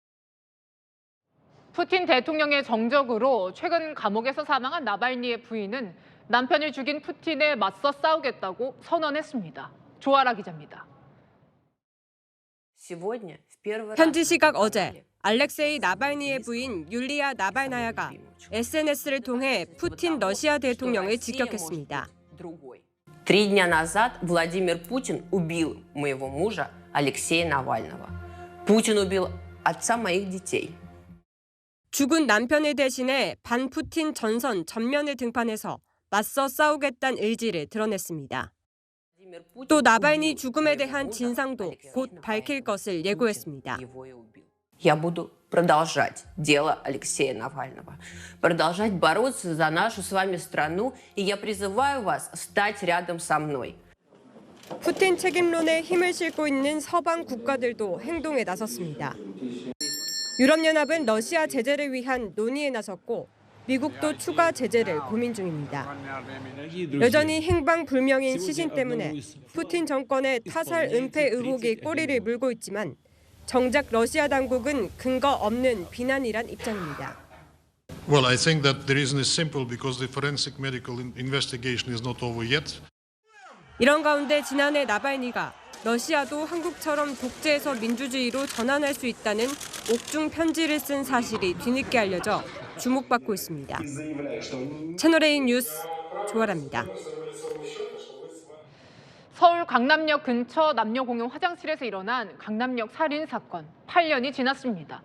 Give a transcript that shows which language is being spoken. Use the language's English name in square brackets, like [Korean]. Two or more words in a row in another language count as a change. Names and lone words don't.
[Korean] 푸틴 대통령의 정적으로 최근 감옥에서 사망한 나발니의 부인은 남편을 죽인 푸틴에 맞서 싸우겠다고 선언했습니다. 조아라 기자입니다. 현지 시각 어제 알렉세이 나발니의 부인 율리아 나발나야가 SNS를 통해 푸틴 러시아 대통령을 직격했습니다. [Russian] 3 дня назад Владимир Путин убил моего мужа Алексея Навального. Путин убил отца моих детей. [Korean] 죽은 남편을 대신해 반푸틴 전선 전면을 등판해서 맞서 싸우겠다는 의지를 드러냈습니다. 또 나발니 죽음에 대한 진상도 곧 밝힐 것을 예고했습니다. [Russian] Я буду продолжать дело Алексея Навального, продолжать бороться за нашу с вами страну, и я призываю вас стать рядом со мной. [Korean] 푸틴 책임론에 힘을 싣고 있는 서방 국가들도 행동에 나섰습니다. 유럽연합은 러시아 제재를 위한 논의에 나섰고 미국도 추가 제재를 고민 중입니다. 여전히 행방불명인 시신 때문에 푸틴 정권의 타살 은폐 의혹이 꼬리를 물고 있지만 정작 러시아 당국은 근거 없는 비난이란 입장입니다. [English] Well, I think that the reason is simple because the forensic medical investigation is not over yet. [Korean] 이런 가운데 지난해 나발니가 러시아도 한국처럼 독재에서 민주주의로 전환할 수 있다는 옥중 편지를 쓴 사실이 뒤늦게 알려져 주목받고 있습니다. 채널A 뉴스 조아라입니다. 서울 강남역 근처 남녀 공용 화장실에서 일어난 강남역 살인 사건 8년이 지났습니다.